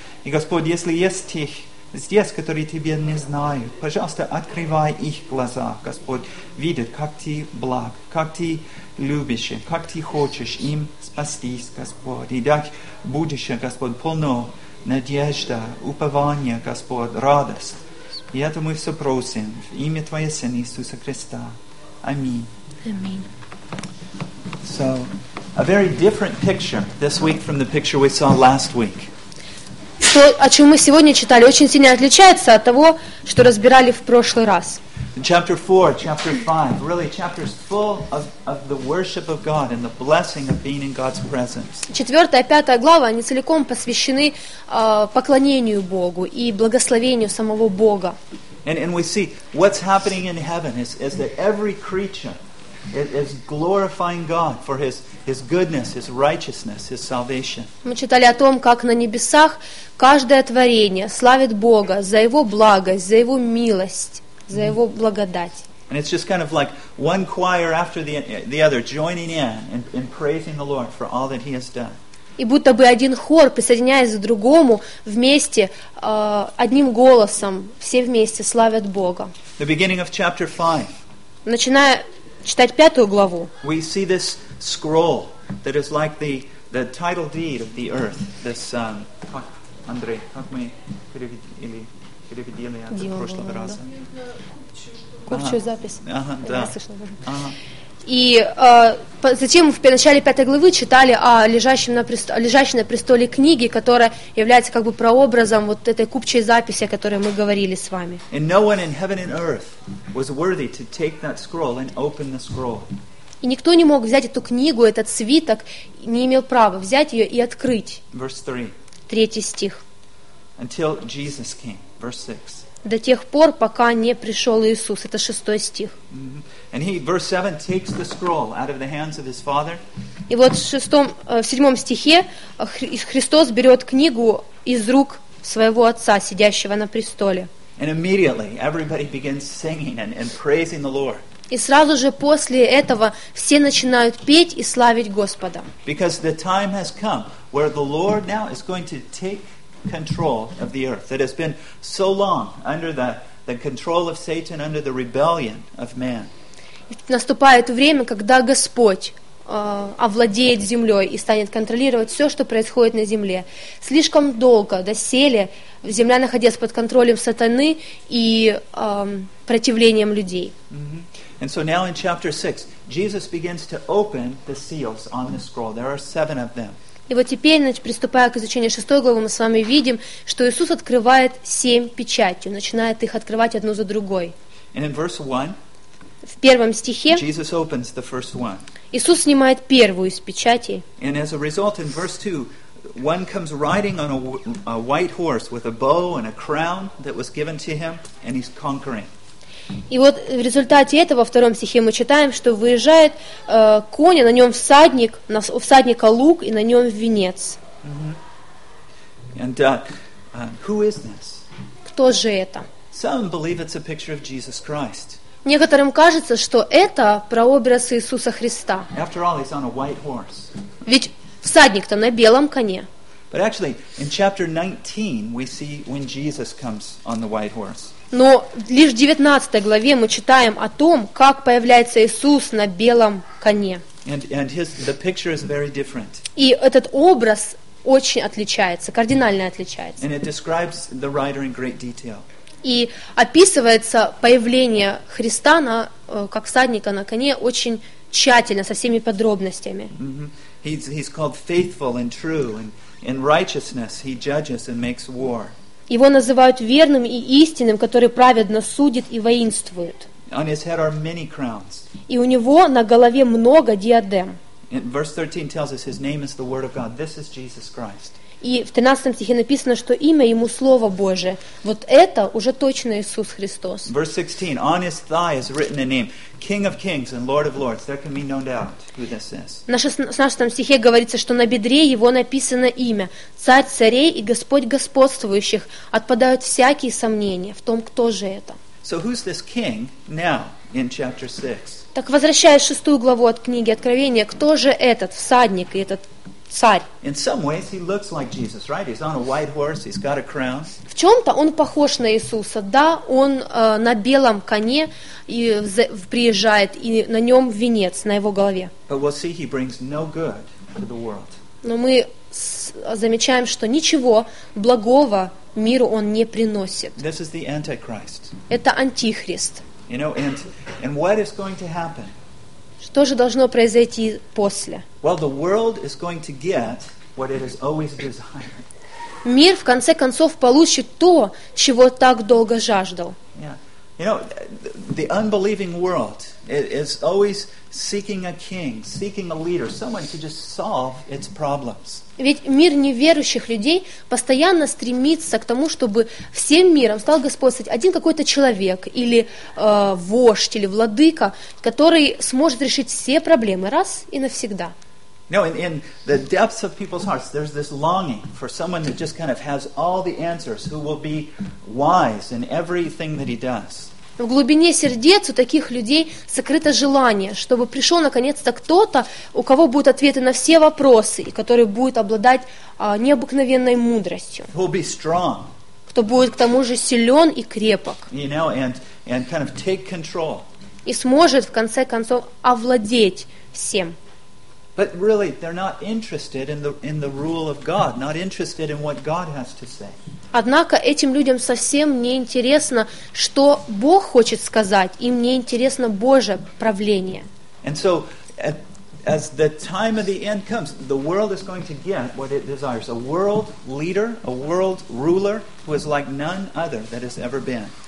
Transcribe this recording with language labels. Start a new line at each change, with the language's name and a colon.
Russian: И, Господь, если есть тех здесь, которые Тебя не знают, пожалуйста, открывай их глаза, Господь, видят, как Ты благ, как Ты любишь, как Ты хочешь им спастись, Господь, и дать будущее, Господь, полно надежды, упования, Господь, радость. И это мы все просим в имя Твоего Сына Иисуса Христа. Аминь. Аминь.
English: So, a very different picture this week from the picture we saw last week.
Russian: То, о чем мы сегодня читали, очень сильно отличается от того, что разбирали в прошлый раз.
English: Chapter 4, chapter 5, really chapters full of the worship of God and the blessing of being in God's presence.
Russian: Четвертая, пятая глава, они целиком посвящены поклонению Богу и благословению самого Бога.
English: And we see what's happening in heaven is that every creature is glorifying God for His goodness, His righteousness, His salvation.
Russian: Мы читали о том, как на небесах каждое творение славит Бога за Его благость, за Его милость, за Его благодать.
English: And it's just kind of like one choir after the other joining in and praising the Lord for all that He has done.
Russian: И будто бы один хор, присоединяясь к другому, вместе, одним голосом, все вместе славят Бога.
English: The beginning of chapter 5.
Russian: Начиная читать пятую главу.
English: We see this scroll that is like the title deed of the earth.
Russian: This, как, Андрей, как мы переведили это в прошлый раз? Курчую запись. Ага, да. И затем мы в начале пятой главы читали о лежащем на престоле книге, которая является как бы прообразом вот этой купчей записи, о которой мы говорили с вами.
English: And no one in heaven and earth was worthy to take that scroll and open the scroll.
Russian: И никто не мог взять эту книгу, этот свиток, не имел права взять ее и открыть.
English: Verse 3.
Russian: Третий стих.
English: Until Jesus came. Verse 6.
Russian: До тех пор, пока не пришел Иисус. Это шестой стих.
English: And he, verse 7, takes the scroll out of the hands of his father.
Russian: И вот в седьмом стихе Христос берет книгу из рук своего отца, сидящего на престоле.
English: And immediately everybody begins singing and praising the Lord.
Russian: И сразу же после этого все начинают петь и славить Господа.
English: Because the time has come where the Lord now is going to take control of the earth that has been so long under the control of Satan, under the rebellion of man.
Russian: Наступает время, когда Господь овладеет землей и станет контролировать все, что происходит на земле. Слишком долго доселе земля находилась под контролем сатаны и противлением людей. Mm-hmm.
English: And so now in chapter 6, Jesus begins to open the seals on the scroll. There are seven of them.
Russian: И вот теперь, значит, приступая к изучению шестой главы, мы с вами видим, что Иисус открывает семь печатей, начинает их открывать одну за другой.
English: And in verse 1,
Russian: в первом стихе
English: Jesus opens the first one.
Russian: Иисус снимает первую из печатей.
English: And as a result, in verse 2, one comes riding on a white horse with a bow and a crown that was given to him, and he's conquering.
Russian: И вот в результате этого, во втором стихе, мы читаем, что выезжает конь, на нем всадник, у всадника лук, и на нем венец.
English: Mm-hmm. And who is this?
Russian: Кто же это?
English: Some believe it's a picture of Jesus Christ.
Russian: Некоторым кажется, что это прообраз Иисуса Христа.
English: After all, he's on a white horse.
Russian: Ведь всадник-то на белом коне.
English: But actually, in chapter 19, we see when Jesus comes on the white horse.
Russian: Но лишь в 19 главе мы читаем о том, как появляется Иисус на белом коне.
English: The picture is very different.
Russian: И этот образ очень отличается, кардинально отличается.
English: And it describes the rider in great detail.
Russian: И описывается появление Христа на, как всадника на коне очень тщательно, со всеми подробностями. Mm-hmm.
English: He's called faithful and true, and in righteousness he judges and makes war.
Russian: Его называют верным и истинным, который праведно судит и воинствует.
English: On his head are many crowns.
Russian: И у него на голове много диадем.
English: And verse 13 tells us his name is the Word of God. This is Jesus Christ.
Russian: И в 13 стихе написано, что имя ему Слово Божие. Вот это уже точно Иисус Христос.
English: Verse 16. On his thigh is written a name, King of Kings and Lord of Lords. There can be no doubt who this is.
Russian: На 16 стихе говорится, что на бедре его написано имя, Царь царей и Господь господствующих. Отпадают всякие сомнения в том, кто же это.
English: So who's this king now in chapter 6?
Russian: Так возвращаясь в 6 главу от книги Откровения, кто же этот всадник и этот
English: In some ways, he looks like Jesus, right? He's on a white horse. He's got a crown.
Russian: В чем-то он похож на Иисуса. Да, он на белом коне и приезжает и на нем венец на его голове.
English: But we'll see, he brings no good to the world.
Russian: Но мы замечаем, что ничего благого миру он не приносит.
English: This is the Antichrist.
Russian: Это антихрист.
English: You know, and what is going to happen?
Russian: Что же должно произойти после?
English: Well, the world is going to get what it has always desired.
Russian: Мир в конце концов получит то, чего так долго жаждал.
English: Yeah. You know, the unbelieving world is always seeking a king, seeking a leader, someone to just solve its problems.
Russian: Ведь мир неверующих людей постоянно стремится к тому, чтобы всем миром стал господствовать один какой-то человек или вождь, или владыка, который сможет решить все проблемы раз и навсегда.
English: No, in the depths of people's hearts, there's this longing for someone that just kind of has all the answers, who will be wise in everything that he does.
Russian: В глубине сердец у таких людей сокрыто желание, чтобы пришел наконец-то кто-то, у кого будут ответы на все вопросы, и который будет обладать необыкновенной мудростью.
English: Who'll be strong.
Russian: Кто будет к тому же силен и крепок.
English: You know, and kind of take control.
Russian: И сможет в конце концов овладеть всем.
English: But really, they're not interested in the rule of God, not interested in what God has to say.
Russian: Однако этим людям совсем не интересно, что Бог хочет сказать, им не интересно Божье правление.
English: And so, as the time of the end comes, the world is going to get what it desires—a world leader, a world ruler who is like none other that has ever been.